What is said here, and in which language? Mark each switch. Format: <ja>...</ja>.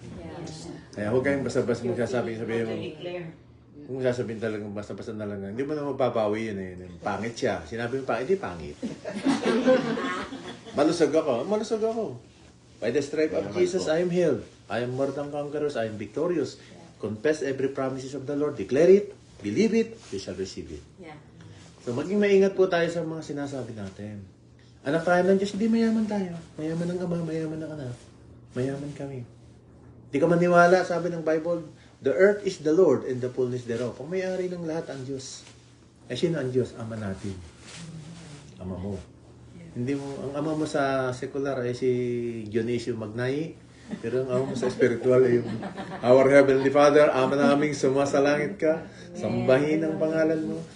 <tl>Yes. Kaya huwag kayong basta-basta magsasabi mo. Kung sasabihin talagang basta-basta na lang, hindi mo na mapapawi yun eh. Pangit siya. Sinabi mo pangit, hindi pangit. Malusog ako.</tl> <en>By the stripe of Jesus, I am healed. I am more than conquerors. I am victorious. Confess every promises of the Lord. Declare it. Believe it. You shall receive it.</en> <tl>So maging maingat po tayo sa mga sinasabi natin. Anak tayo ng Diyos, hindi mayaman tayo. Mayaman ng Ama, mayaman ng Anak. Mayaman kami. Hindi ka maniwala, sabi ng Bible,</tl> <en>the earth is the Lord and the fullness thereof.</en> <tl>Ang may-ari ng lahat ang Diyos. Sino ang Diyos? Ama natin. Ama mo. Hindi mo, ang ama mo sa secular ay si Dionisio Magnay, pero ang ama mo sa spiritual ay yung Our Heavenly Father, Ama naming sumasalangit ka, sambahin ang pangalan mo.</tl>